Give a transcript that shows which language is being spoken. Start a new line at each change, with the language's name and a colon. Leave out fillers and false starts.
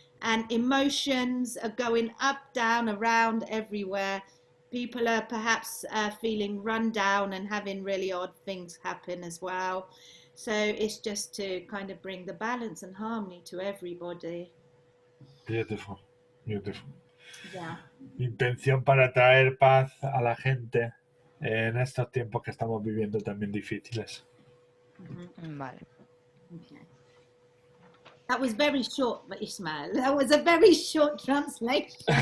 English: And emotions are going up, down, around, everywhere. People are perhaps feeling run down and having really odd things happen as well. So it's just to kind of bring the balance and harmony to everybody. Beautiful, beautiful. Yeah.
Spanish: Intención para traer paz a la gente en estos tiempos que estamos viviendo también difíciles. Vale.
English: Okay. That was very short, Ismael. That was a very short translation.